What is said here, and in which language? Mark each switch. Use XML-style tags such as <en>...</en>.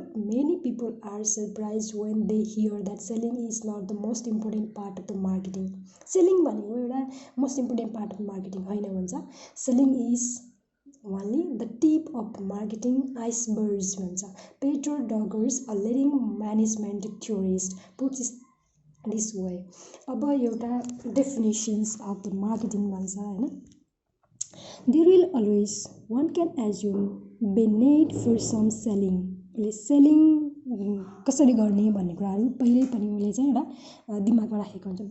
<en>But many people are surprise when they hear that selling is not the most important part of the marketing.</en> <ne>Selling भनेको एउटा</ne> <en>most important part of marketing</en> <ne>होइन भन्छ।</ne> <en>Selling is only the tip of marketing icebergs भन्छ। Peter Drucker's a leading management theorist puts this way.</en> <ne>अब एउटा</ne> <en>definitions of the marketing</en> <ne>भन्छ होइन।</ne> <en>There will always, one can assume, be need for some selling.</en> <ne>उसले selling कसरी गर्ने भन्ने कुराहरू पहिल्यै पनि उसले चाहिँ एउटा दिमागमा राखेको हुन्छ।</ne>